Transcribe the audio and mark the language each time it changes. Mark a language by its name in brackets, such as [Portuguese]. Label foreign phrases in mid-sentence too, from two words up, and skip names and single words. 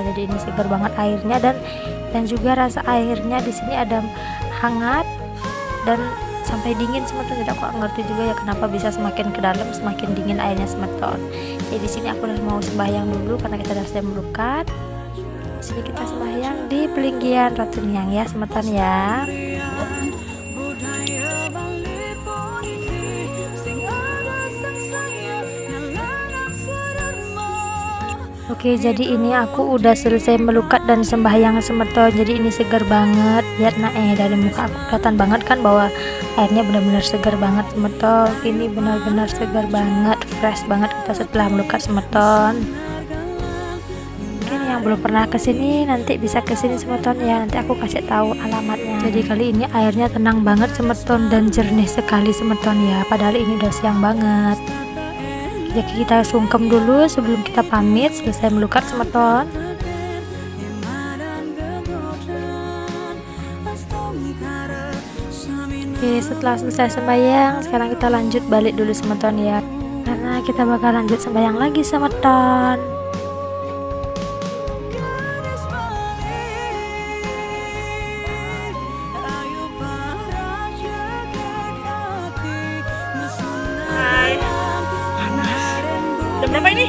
[Indonesian] Jadi ini segar banget airnya, dan juga rasa airnya di sini ada hangat dan sampai dingin semeton. Jadi aku ngerti juga ya kenapa bisa semakin ke dalam semakin dingin airnya semeton. Jadi di sini aku udah mau sembahyang dulu karena kita udah selesai melukat. Di sini kita sembahyang di pelinggian Ratu Niang ya semeton ya. Oke, jadi ini aku udah selesai melukat dan sembahyang semeton. Jadi ini segar banget. Lihat dari muka aku kelihatan banget kan bahwa airnya benar-benar segar banget semeton. Ini benar-benar segar banget, fresh banget kita setelah melukat semeton. Mungkin yang belum pernah kesini nanti bisa kesini semeton ya. Nanti aku kasih tahu alamatnya. Jadi kali ini airnya tenang banget semeton dan jernih sekali semeton ya. Padahal ini udah siang banget. Jadi kita sungkem dulu sebelum kita pamit selesai melukat semeton. Oke, setelah selesai sembahyang sekarang kita lanjut balik dulu semeton ya, karena kita bakal lanjut sembahyang lagi semeton. Jam berapa ini?